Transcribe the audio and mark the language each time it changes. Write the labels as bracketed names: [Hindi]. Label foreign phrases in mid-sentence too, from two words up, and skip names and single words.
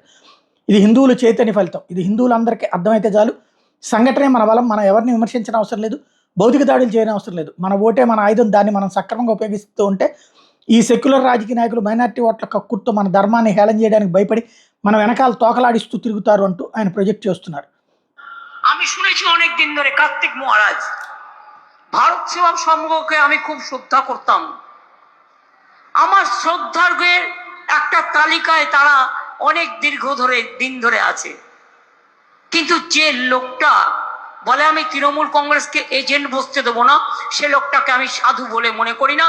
[Telugu] ఇది హిందువుల చైతన్య ఫలితం. ఇది హిందువులందరికీ అర్థమైతే చాలు. సంఘటనే మన బలం. మనం ఎవరిని విమర్శించిన అవసరం లేదు, భౌతిక దాడులు చేయని అవసరం లేదు. మన ఓటే మన ఆయుధం. దాన్ని మనం సక్రమంగా ఉపయోగిస్తూ ఉంటే ఈ సెక్యులర్ రాజకీయ నాయకులు మైనార్టీ ఓట్ల కక్కుర్తో మన ధర్మాన్ని హేళన చేయడానికి భయపడి మన వెనకాల తోకలాడిస్తూ తిరుగుతారు అంటూ ఆయన ప్రొజెక్ట్ చేస్తున్నారు. [Bangla] আমি শুনেছি অনেক দিন ধরে কার্তিক মহারাজ ভারত সেবা সংঘকে আমি খুব শ্রদ্ধা করতাম। আমার শ্রদ্ধার্ঘের একটা তালিকায় তারা অনেক দিন ধরে আছে, কিন্তু যে লোকটা বলে আমি তৃণমূল কংগ্রেসকে এজেন্ট বসতে দেবো না, সে লোকটাকে আমি সাধু বলে মনে করি না।